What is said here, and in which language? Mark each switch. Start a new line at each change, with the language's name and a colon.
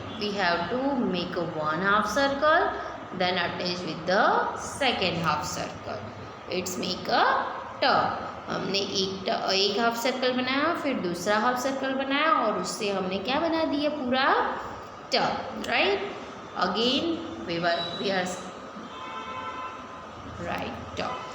English: We have to make a 1 half circle, then attach with the second half circle. It's make a ट.
Hindi: हमने एक half circle बनाया, फिर दूसरा half circle बनाया और उससे हमने क्या बना दिया? पूरा ट, right?
English: Again we are right ट.